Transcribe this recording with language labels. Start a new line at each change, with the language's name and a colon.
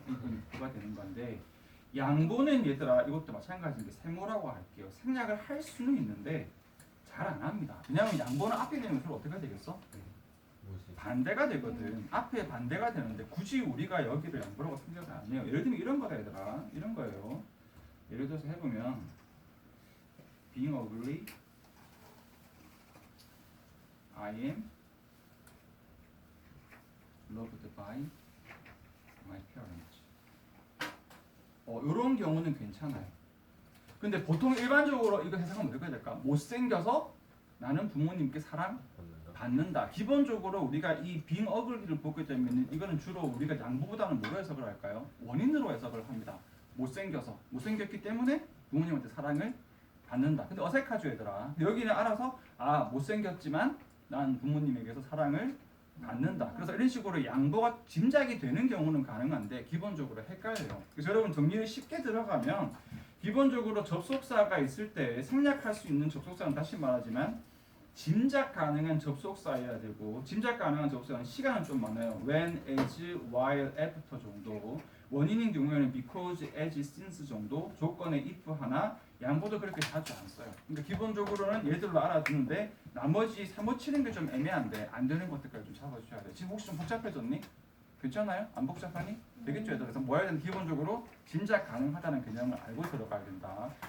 Korean: even, if가 되는 건데 양보는 얘들아 이것도 마찬가지인 게 세모라고 할게요. 생략을 할 수는 있는데 잘 안 합니다. 왜냐하면 양보는 앞에 되면 서로 어떻게 되겠어? 반대가 되거든. 앞에 반대가 되는데 굳이 우리가 여기를 양보라고 생각을 안 해요. 예를 들면 이런 거다 얘들아. 이런 거예요. 예를 들어서 해보면
English: being ugly I am loved by my parents.
Korean: 이런 경우는 괜찮아요. 근데 보통 일반적으로 이거 해석하면 어떻게 될까? 못생겨서 나는 부모님께 사랑받는다. 기본적으로 우리가 이 being ugly를 보게 되면 이거는 주로 우리가 양보보다는 뭐로 해석을 할까요? 원인으로 해석을 합니다. 못생겼기 때문에 부모님한테 사랑을 받는다. 근데 어색하죠 얘들아. 여기는 알아서 못생겼지만 난 부모님에게서 사랑을 받는다. 그래서 이런 식으로 양보가 짐작이 되는 경우는 가능한데 기본적으로 헷갈려요. 그래서 여러분 정리를 쉽게 들어가면 기본적으로 접속사가 있을 때 생략할 수 있는 접속사는 다시 말하지만 짐작 가능한 접속사여야 되고 짐작 가능한 접속사는 시간은 좀 많아요.
English: when, as, while, after 정도.
Korean: 원인인 경우에는 because, as, since 정도. 조건에 if 하나. 양보도 그렇게 자주 안 써요. 그러니까 기본적으로는 얘들로 알아두는데 나머지 사무치는 게 좀 애매한데 안 되는 것들까지 좀 잡아주셔야 돼요. 지금 혹시 좀 복잡해졌니? 괜찮아요? 안 복잡하니? 되겠죠? 얘들. 그래서 뭐 해야 되는 기본적으로 짐작 가능하다는 개념을 알고 들어가야 된다.